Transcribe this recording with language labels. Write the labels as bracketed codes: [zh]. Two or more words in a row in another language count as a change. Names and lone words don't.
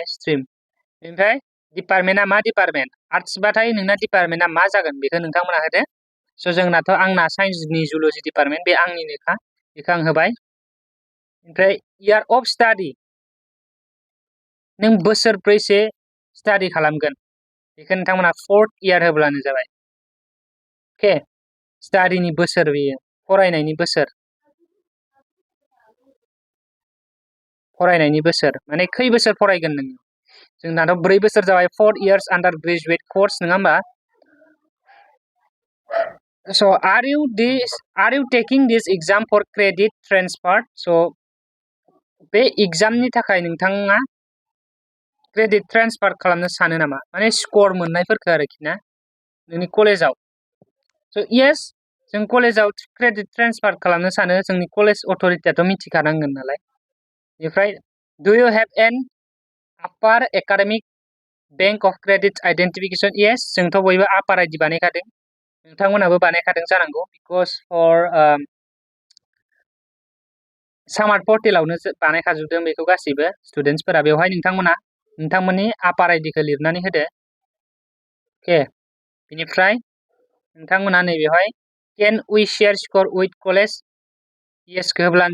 [brx] स्ट्रिम बेनिफ्राय डिपार्टमेन्टआ मा डिपार्टमेन्ट आर्टसबाथाय नोंना डिपार्टमेन्टआ मा जागोन बेखौ नोंथांमोना होदो स' जोंनाथ' आंना साइन्सनि जुल'जि डिपार्टमेन्ट बे आंनिनोखा बेखौ आं होबाय ओमफ्राय [en] year of study [brx] नों बोसोरब्रैसे स्टाडि खालामगोन बेखौ नोंथांमोना 4th इयार होब्लानो जाबाय अके स्टाडिनि बोसोर बेयो फरायनायनि बोसोर माने खै बोसोर फरायगोन नोङो जोंनाथ' 4 बोसोर जाबाय [en] 4 years undergraduate course [brx] नङा होमबा [en] so are you taking this exam for credit transfer so [brx] बे एग्जामनि थाखाय नोंथाङा क्रेडिट ट्रेन्सफार खालामनो सानो नामा माने स्कर मोननायफोरखौ आरोखि ना नोंनि कलेजाव स' येस जों कलेजाव [en] credit transfer [brx] खालामनो सानो जोंनि कलेज अथ'रिटियाथ' मिथिखानांगोन नालाय बेनिफ्राय [en] do you have an upper academic bank of credit identification yes [brx] जोंथ' बयबो आपार आइडि बानायखादों नोंथांमोनाबो बानायखादों जानांगौ [en] because for [brx] सामार्ट पर्टेलावनो बानायखाजोबदों बेखौ गासैबो स्टुडेन्टसफोरा बेवहाय नोंथांमोननि आपार आइडिखौ लिरनानै होदो अके बेनिफ्राय नोंथांमोना नैबेवहाय [en] can we share score with college yes [brx] होब्लानो